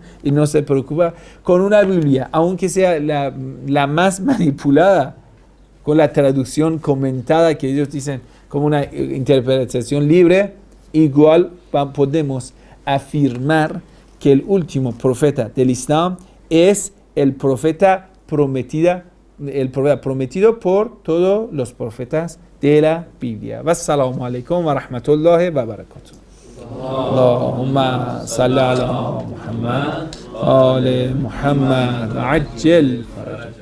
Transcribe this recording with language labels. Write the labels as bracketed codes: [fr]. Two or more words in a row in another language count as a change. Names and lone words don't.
[es] Y no se preocupa con una Biblia, aunque sea la más manipulada, con la traducción comentada que ellos dicen como una interpretación libre, igual podemos afirmar que el último profeta del Islam es el profeta prometido por todos los profetas de la Biblia. [ar] والسلام عليكم ورحمة الله وبركاته. اللهم صل على محمد، على محمد، عجل